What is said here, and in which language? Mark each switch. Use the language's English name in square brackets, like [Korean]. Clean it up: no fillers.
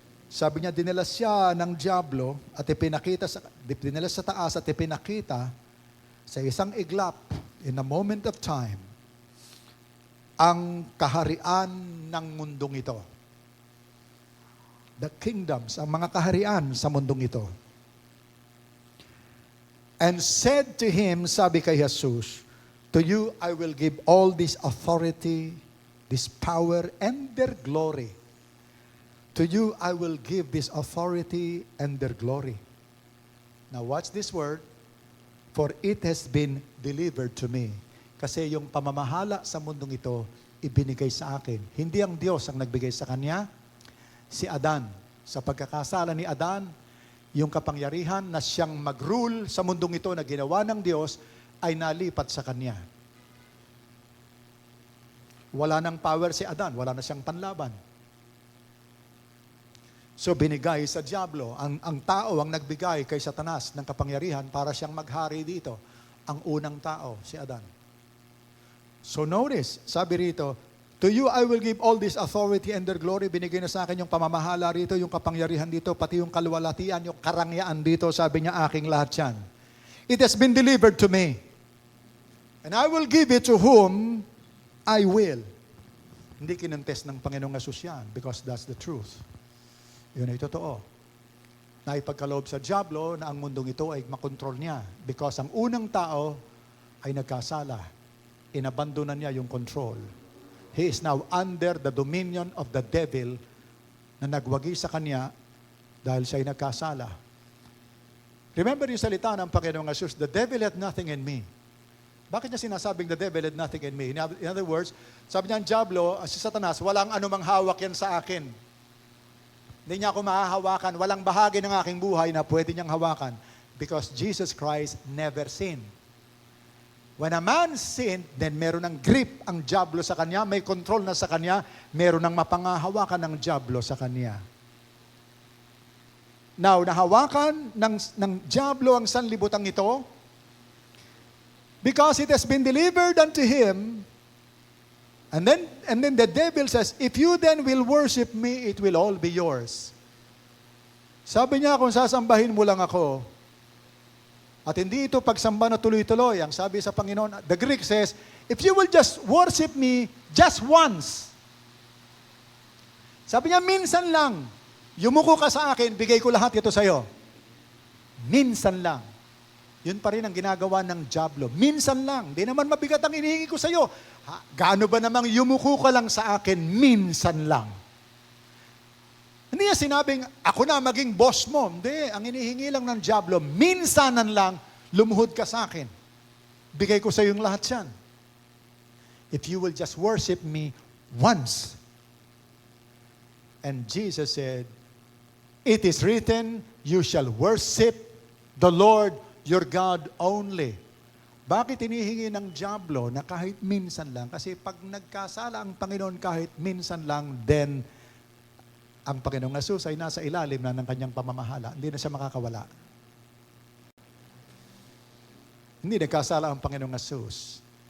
[Filipino] Sabi niya, dinala siya ng diablo at dinala sa taas at ipinakita sa isang iglap [English] in a moment of time [Filipino] ang kaharian ng mundong ito. [English] The kingdoms, [Filipino] ang mga kaharian sa mundong ito. [English] and said to him, [Filipino] sabi kay Jesus, [English] to you I will give all this authority, this power, and their glory. To you I will give this authority and their glory. Now watch this word, for it has been delivered to me. [Filipino] Kasi yung pamamahala sa mundong ito, ibinigay sa akin. Hindi ang Diyos ang nagbigay sa kanya, si Adan. Sa pagkakasala ni Adan, yung kapangyarihan na siyang mag-rule sa mundong ito na ginawa ng Diyos ay nalipat sa kanya. Wala nang power si Adan, wala na siyang panlaban. So binigay sa diablo, ang tao ang nagbigay kay Satanas ng kapangyarihan para siyang maghari dito. Ang unang tao, si Adan. [English] So notice, [Filipino] sabi rito, [English] to you I will give all this authority and their glory. [Filipino] Binigay na sa akin yung pamamahala rito, yung kapangyarihan dito, pati yung kaluwalhatian, yung karangyaan dito. Sabi niya, aking lahat yan. [English] It has been delivered to me. And I will give it to whom I will. [Filipino] Hindi kinontes ng Panginoong Jesus yan [English] because that's the truth. [Filipino] Yun ay totoo. Naipagkaloob sa diablo na ang mundong ito ay makontrol niya because ang unang tao ay nagkasala. Inabandonan niya yung control. [English] He is now under the dominion of the devil [Filipino] na nagwagi sa kanya dahil siya ay nagkasala. [English] Remember [Filipino] yung salita ng Panginoong Jesus, [English] the devil had nothing in me. [Filipino] Bakit niya sinasabing [English] the devil had nothing in me? [Filipino] In other words, sabi niya ang diablo, si Satanas, walang anumang hawak yan sa akin. Hindi niya ako mahahawakan. Walang bahagi ng aking buhay na pwede niyang hawakan [English] because Jesus Christ never sinned. When a man sinned, then [Filipino] meron ng grip ang diablo sa kanya, may control na sa kanya, meron ng mapangahawakan ng diablo sa kanya. Now, nahawakan ng diablo ang sanlibutan ito [English] because it has been delivered unto him. And then the devil says, if you then will worship me, it will all be yours. [Filipino] Sabi niya, kung sasambahin mo lang ako, at hindi ito pagsamba na tuloy-tuloy, ang sabi sa Panginoon, [English] the Greek says, if you will just worship me just once. [Filipino] Sabi niya, minsan lang, yumuko ka sa akin, bigay ko lahat ito sa'yo. Minsan lang. Yun pa rin ang ginagawa ng diablo. Minsan lang. Di naman mabigat ang inihingi ko sa iyo. Gaano ba namang yumuko ka lang sa akin? Minsan lang. Hindi niya sinabing, ako na maging boss mo. Hindi. Ang inihingi lang ng diablo, minsanan lang, lumuhod ka sa akin. Bigay ko sa iyo yung lahat yan. [English] If you will just worship me once. And Jesus said, it is written, you shall worship the Lord your God only. [Filipino] Bakit hinihingi ng diablo na kahit minsan lang? Kasi pag nagkasala ang Panginoon kahit minsan lang, then ang Panginoong Jesus ay nasa ilalim na ng kanyang pamamahala. Hindi na siya makakawala. Hindi nagkasala ang Panginoong Jesus.